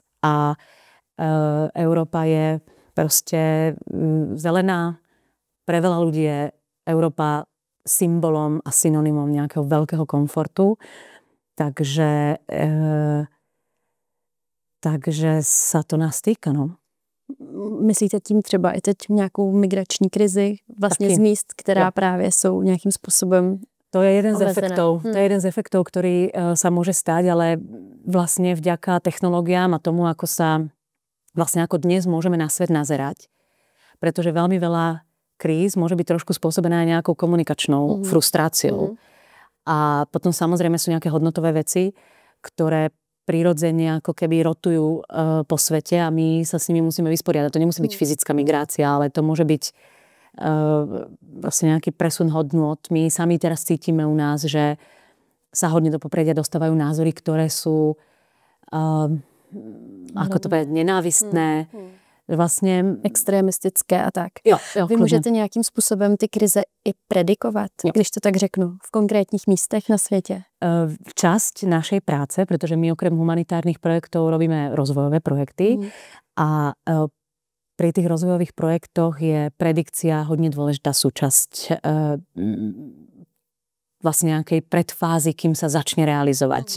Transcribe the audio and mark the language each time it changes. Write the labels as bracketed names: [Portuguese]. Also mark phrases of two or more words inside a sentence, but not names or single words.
[Slovak] A Európa je proste zelená. Pre veľa ľudí je Európa symbolom a synonymom nejakého veľkého komfortu. Takže sa to nás týka, no. [Czech] Myslíte tím třeba i teď nějakou migrační krizi vlastně z míst, která právě jsou nějakým způsobem [Slovak] To je jeden z efektov. To je jeden z efektov, ktorý sa môže stať, ale vlastne vďaka technológiám a tomu, ako dnes môžeme na svet nazerať. Pretože veľmi veľa kríz môže byť trošku spôsobená aj nejakou komunikačnou frustráciou. A potom samozrejme sú nejaké hodnotové veci, ktoré prirodzene ako keby rotujú po svete a my sa s nimi musíme vysporiadať. To nemusí byť fyzická migrácia, ale to môže byť vlastne nejaký presun hodnôt. My sami teraz cítime u nás, že sa hodne do popredia dostávajú názory, ktoré sú ako to povedať, nenávistné. [Czech] Vlastně [Slovak] extremistické a tak. [Czech] Jo, Vy můžete nějakým způsobem ty krize i predikovat, když to tak řeknu, v konkrétních místech na světě? [Slovak] Časť našej práce, pretože my okrem humanitárnych projektov robíme rozvojové projekty a pri tých rozvojových projektoch je predikcia hodne dôležitá súčasť vlastne nejakej predfázy, kým sa začne realizovať.